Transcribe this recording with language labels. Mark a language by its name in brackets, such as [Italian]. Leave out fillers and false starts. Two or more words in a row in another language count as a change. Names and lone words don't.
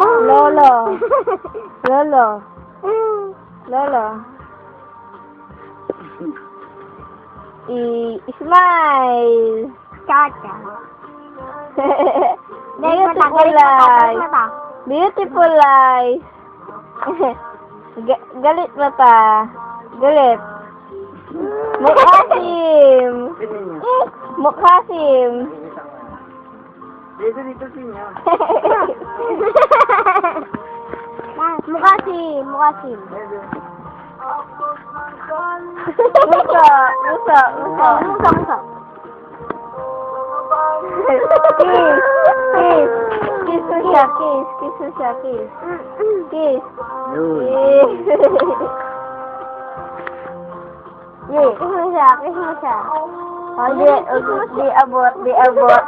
[Filipino] Lolo. Lolo. Lolo. [English] Smile. Chacha. Beautiful eyes. Beautiful eyes. [Filipino] Galit mata. Galit. Mukhasim. Mukhasim. Dito sinya. Mukasim. Mukasim. Musa. Musa. Musa. Musa. Musa. [English] Kiss. Kiss. [Filipino] Kiss mo siya. Kiss. Kiss mo siya. Kiss. Kiss. Yun. Kiss mo siya. Kiss mo siya. Oh, di abot. Di abot.